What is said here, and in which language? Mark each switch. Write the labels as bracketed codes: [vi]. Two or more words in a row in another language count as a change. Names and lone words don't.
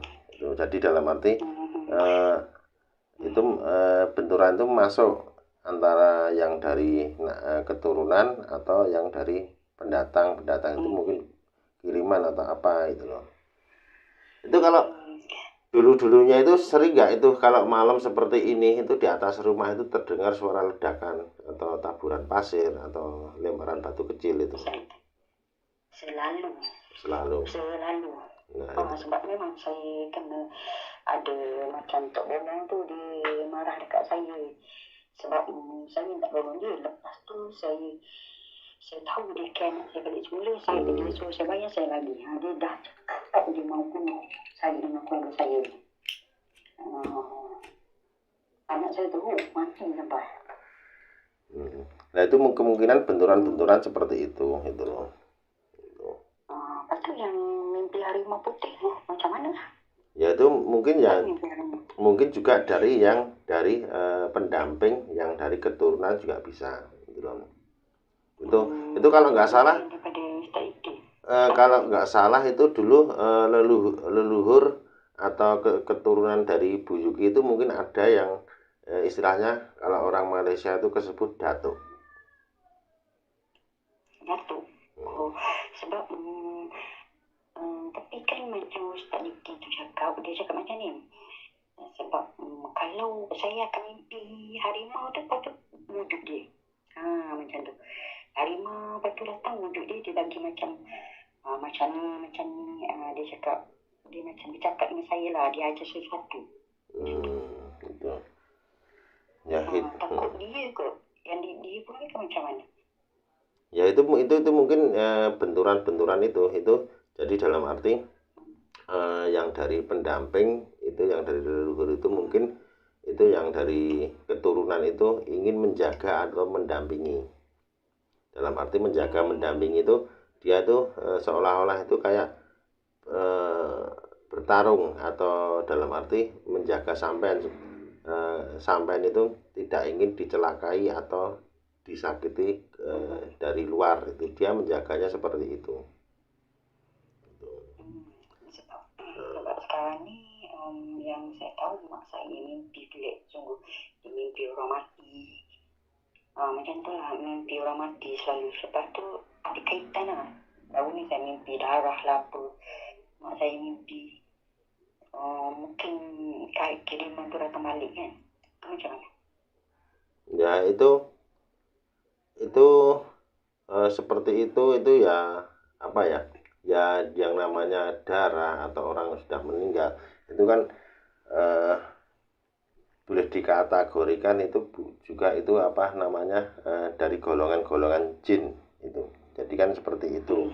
[id] Jadi dalam arti itu benturan itu masuk antara yang dari keturunan atau yang dari pendatang itu mungkin kiriman atau apa itu loh. Itu kalau Dulu-dulunya itu sering nggak itu kalau malam seperti ini itu di atas rumah itu terdengar suara ledakan atau taburan pasir atau lemparan batu kecil itu [ms] Selalu, selalu. selalu. [id] Nah itu. [ms] Sebab memang saya kena ada macam tok bonang tu dia marah dekat saya. Sebab saya minta tolong dia. Lepas tu saya tahu dia kan saya balik semula. Saya dia suruh saya bayar saya lagi. Dia dah cakap dia mau bunuh saya dengan keluarga saya. Anak saya tu mati sampai. [id] Nah itu kemungkinan benturan-benturan seperti itu loh. [ms] Lepas tu yang mimpi harimau putih tu macam mana? [id] Ya itu mungkin mungkin juga dari pendamping yang dari keturunan juga bisa gitu loh. Itu kalau nggak salah kalau nggak salah itu dulu leluhur atau keturunan dari Bu Yuki itu mungkin ada yang istilahnya kalau orang Malaysia itu disebut datuk. [ms] Datuk. Sebab tapi kan macam Ustaz Diki tu cakap, dia cakap macam ni. Sebab kalau saya akan mimpi harimau tu, lepas tu wujud dia. Macam tu. Harimau lepas tu datang wujud dia, dia bagi macam macam ni, dia cakap, dia macam bercakap dengan saya lah, dia ajar sesuatu. [id] Gitu. Ya, [ms] takut dia kot. Yang dia pun kan macam mana? [id] Ya itu mungkin benturan-benturan itu jadi dalam arti yang dari pendamping itu yang dari leluhur itu mungkin itu yang dari keturunan itu ingin menjaga atau mendampingi. Dalam arti menjaga mendampingi itu dia tuh seolah-olah itu kayak bertarung atau dalam arti menjaga sampean itu tidak ingin dicelakai atau disakiti dari luar, itu dia menjaganya seperti itu. [ms] Sebab sekarang ni yang saya tahu mak saya mimpi pelik sungguh, dia mimpi orang mati. Macam tu lah, mimpi orang mati selalu. Lepas tu ada kaitan lah. Baru ni saya mimpi darah lah apa. Mak saya mimpi mungkin kiriman tu datang balik kan. Macam mana? [id] Ya itu seperti itu ya apa ya yang namanya darah atau orang sudah meninggal itu kan boleh dikategorikan itu juga itu apa namanya dari golongan-golongan jin itu, jadi kan seperti itu.